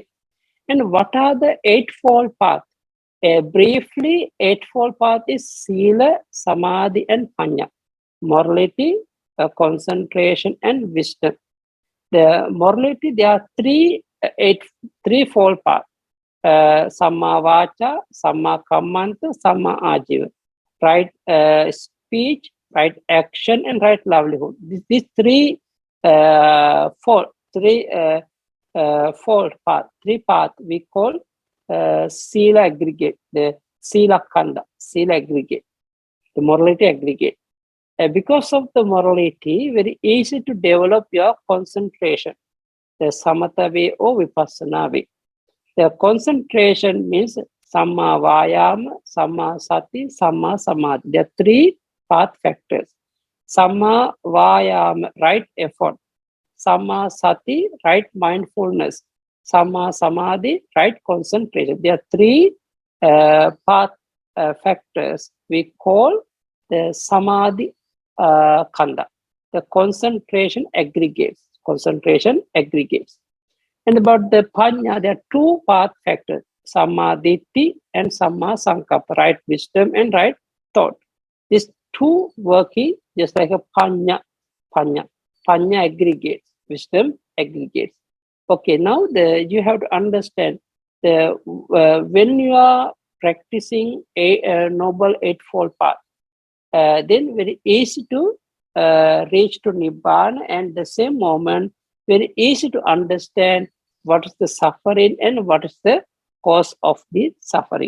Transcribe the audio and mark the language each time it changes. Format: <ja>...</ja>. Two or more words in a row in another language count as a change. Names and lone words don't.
<en>And what are the eightfold paths? Briefly, eightfold path is</en> <pi>sila, samadhi,</pi> <en>and panya. Morality, concentration, and wisdom. The morality, there are threefold path.</en> <pi>Samma vacha, samma kammanta, samma ajiva.</pi> <en>Right speech, right action, and right livelihood. These three fold path. Three path we call sila aggregate, the</en> <pi>sila kanda,</pi> <en>sila aggregate, the morality aggregate. Because of the morality, very easy to develop your concentration, the samatha way or vipassana way. The concentration means</en> <pi>samma vayama, samma sati, samma samadhi.</pi> <en>There are three path factors.</en> <pi>Samma vayama,</pi> <en>right effort.</en> <pi>Samma sati,</pi> <en>right mindfulness.</en> <pi>Samma samadhi,</pi> <en>right concentration. There are three path factors we call the</en> <pi>samadhi kanda.</pi> <en>The concentration aggregates. And about the panya, there are two path factors,</en> <pi>samma ditti and samma sankappa,</pi> <en>right wisdom and right thought. These two working just like a panya aggregates, wisdom aggregates. Okay, now you have to understand the when you are practicing a noble eightfold path, then very easy to reach to nibbana, and the same moment very easy to understand what is the suffering and what is the cause of the suffering.</en>